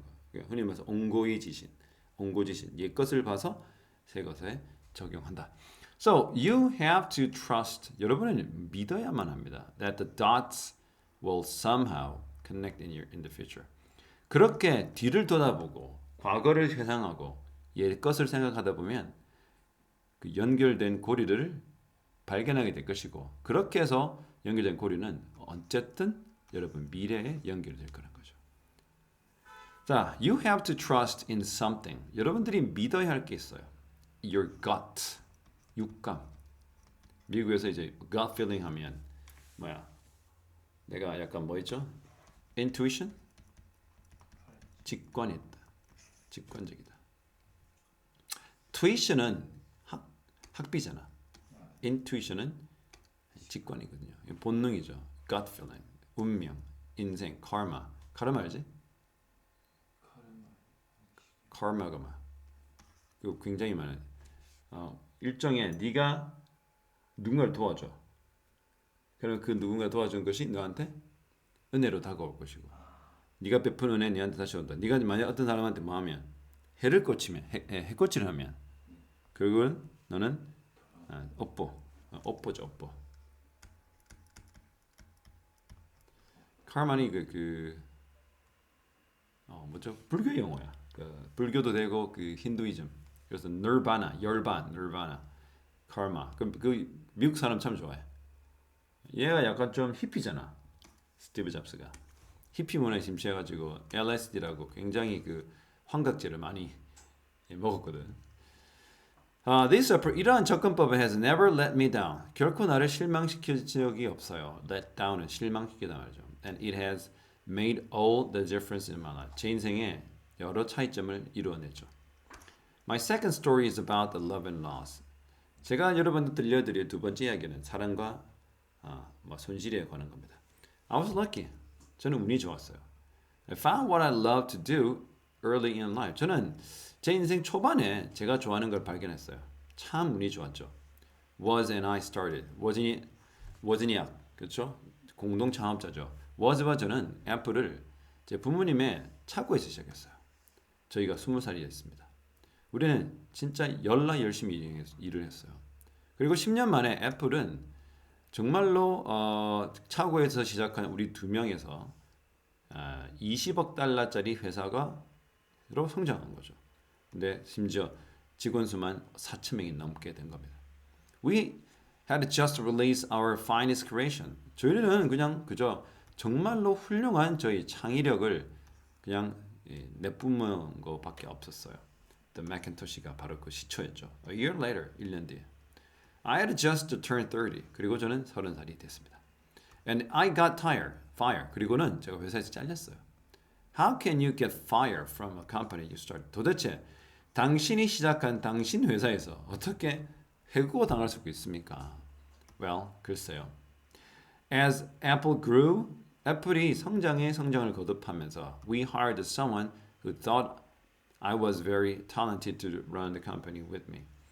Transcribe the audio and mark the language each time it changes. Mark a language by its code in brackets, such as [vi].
[ko] 그러니까 흔히 말해서 옹고지신. 옛 것을 봐서 새 것에 적용한다. [en] So you have to trust. [ko] 여러분은 믿어야만 합니다. [en] That the dots will somehow connect in the future. [ko] 그렇게 뒤를 돌아보고 과거를 회상하고 옛 것을 생각하다 보면 그 연결된 고리를 발견하게 될 것이고 그렇게 해서 연결된 고리는 어쨌든 여러분 미래에 연결될 거라는 거죠. [en] 자, you have to trust in something. [ko] 여러분들이 믿어야 할 게 있어요. Your gut, 육감. 미국에서 이제 gut feeling 하면 뭐야? 내가 약간 뭐 있죠? Intuition? 직관이 있다. 직관적이다. Tuition은 학비잖아. Intuition은 직관이거든요. 본능이죠. Gut feeling, 운명, 인생, karma. 카르마 알지? 카르마가 막 그 굉장히 많은 일종의 네가 누군가를 도와줘. 그럼 그 누군가 도와준 것이 너한테 은혜로 다가올 것이고 네가 베푼 은혜 너한테 다시 온다. 네가 만약 어떤 사람한테 뭐 하면 해를 꽂히면 해코치를 하면 결국은 너는 업보죠 업보. 카르마니 뭐죠? 불교 용어야. 그 불교도 되고 그 힌두이즘. 그래서 nirvana, 열반, nirvana, karma. 그 미국 사람 참 좋아해. 얘가 약간 좀 히피잖아. 스티브 잡스가 히피 문화에 심취해가지고 LSD라고 굉장히 그 환각제를 많이 먹었거든. 이러한 접근법은 [en] has never let me down. [ko] 결코 나를 실망시킨 적이 없어요. let down은 실망시키다 말이죠. [en] And it has made all the difference in my life. [ko] 제 인생에 여러 차이점을 이루어내죠. [en] My second story is about the love and loss. [ko] 제가 여러분들 들려드릴 두 번째 이야기는 사랑과 손실에 관한 겁니다. [en] I was lucky. [ko] 저는 운이 좋았어요. [en] I found what I love to do early in life. [ko] 저는 제 인생 초반에 제가 좋아하는 걸 발견했어요. 참 운이 좋았죠. [en] Was and I started. [ko] wasn이 그렇죠? 공동 창업자죠. was와 저는 애플을 제 부모님의 차고에서 시작했어요. 저희가 20살이었습니다. 우리는 진짜 열나 열심히 일을 했어요. 그리고 10년 만에 애플은 정말로 차고에서 시작한 우리 두 명에서 20억 달러짜리 회사가 로 성장한 거죠. 근데 심지어 직원 수만 4,000명이 넘게 된 겁니다. [en] We had just released our finest creation. [ko] 저희는 그냥 그저 정말로 훌륭한 저희 창의력을 그냥 내뿜은 것밖에 없었어요. The Macintosh가 바로 그 시초였죠. [en] A year later, [ko] 1년 뒤에. [en] I had just turned 30. [ko] 그리고 저는 30살이 됐습니다. [en] And I got fired. [ko] 그리고는 제가 회사에서 잘렸어요. [en] How can you get fired from a company you started? [ko] 도대체 당신이 시작한 당신 회사에서 어떻게 해고 당할 수 있습니까? Well, 글쎄요. [en] As Apple grew, [ko] 애플이 성장을 거듭하면서 [en] we hired someone who thought I was very talented to run the company with me.